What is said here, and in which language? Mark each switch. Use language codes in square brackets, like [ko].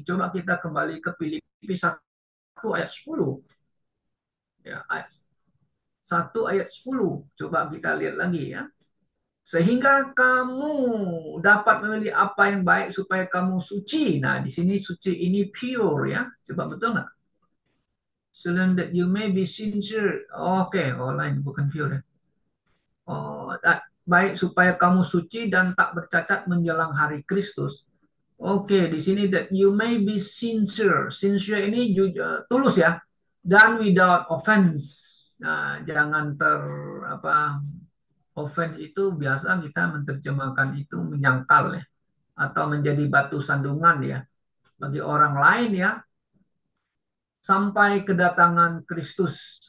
[id] Coba kita kembali ke Filipi 1 ayat 10. Ya, ayat 1 ayat 10. Coba kita lihat lagi ya. Sehingga kamu dapat memilih apa yang baik supaya kamu suci. Nah, di sini suci ini pure ya. Coba betul nggak? [en] So that you may be sincere. [id] Oke, lain bukan pure ya. Baik supaya kamu suci dan tak bercacat menjelang hari Kristus. Oke, di sini [en] that you may be sincere. [id] Sincere ini tulus ya. Dan [en] without offense. [id] Nah, jangan apa offense itu biasa kita menerjemahkan itu menyangkal ya atau menjadi batu sandungan ya bagi orang lain ya sampai kedatangan Kristus.